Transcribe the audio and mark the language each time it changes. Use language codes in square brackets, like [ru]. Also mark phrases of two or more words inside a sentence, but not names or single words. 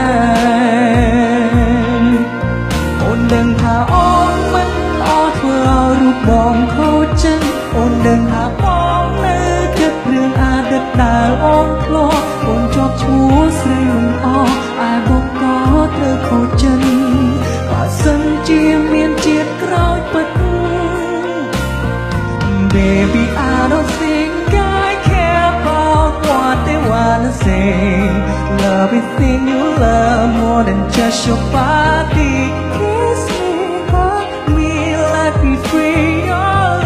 [km] ហ៍អូនដឹងថាអូនមិនល្អធ្វើឲ្យរូបបងខូចចិត្តអូនដឹងថាបងនៅគិតរឿងអតីតដែលអូនធ្លាប់អូនជាប់ឈ្មោះស្រីមិនអឯបងក៏ត្រូវខូចចិត្តបើសិនជាមានជាតិក្រោយពិត [en] Baby I don't think I care about what they wanna say Love everything you love more than just your body Kiss me, hug me, let me free your